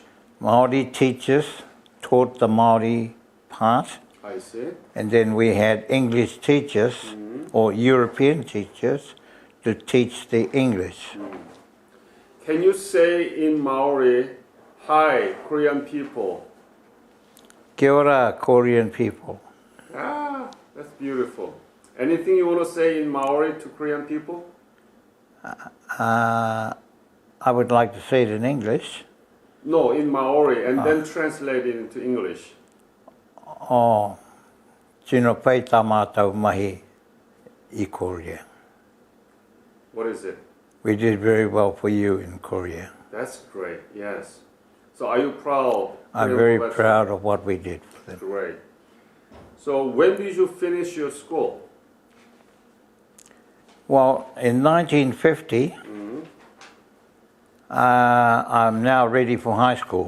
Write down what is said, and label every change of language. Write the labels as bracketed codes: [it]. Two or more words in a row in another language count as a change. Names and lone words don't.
[en] Maori teachers taught the Maori part. I see. And then we had English teachers or European teachers to teach the English. Can you say in Maori, hi, Korean people? [mi] Kia ora, [en] Korean people. Ah, that's beautiful. Anything you want to say in Maori to Korean people? I would like to say it in English. No, in Maori, and then translate it into English. [mi] Oh, tino pei tā mātou mahi I Korea. [en] What is it? We did very well for you in Korea. That's great, yes. So are you proud? I'm very proud of what we did for them. Great. So when did you finish your school? Well, in 1950, I'm now ready for high school.